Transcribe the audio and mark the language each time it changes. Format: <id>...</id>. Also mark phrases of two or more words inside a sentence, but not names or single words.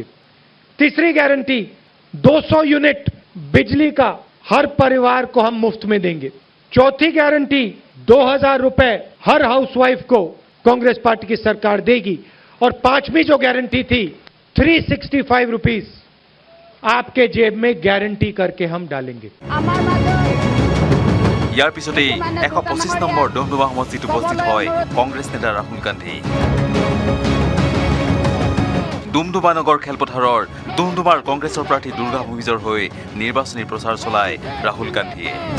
<hi>तीसरी गारंटी, 200 यूनिट बिजली का हर परिवार को हम मुफ्त में देंगे। चौथी गारंटी, 2000 रुपए हर हाउसवाइफ को कांग्रेस पार्टी की सरकार देगी। और 5वीं जो गारंटी थी, 365 रुपीस आपके जेब में गारंटी करके हम डालेंगे।</hi> <as>ইয়াৰ পিছতেই 125 নম্বৰ ডুমডুমা সমষ্টিত উপস্থিত হয় কংগ্ৰেছ নেতা ৰাহুল গান্ধী। ডুমডুমা নগৰ খেলপথাৰৰ ডুমডুমাৰ কংগ্ৰেছৰ প্ৰাৰ্থী দুৰ্গা ভূমিজৰ হৈ নিৰ্বাচনী প্ৰচাৰ চলায় ৰাহুল গান্ধীয়ে।</as>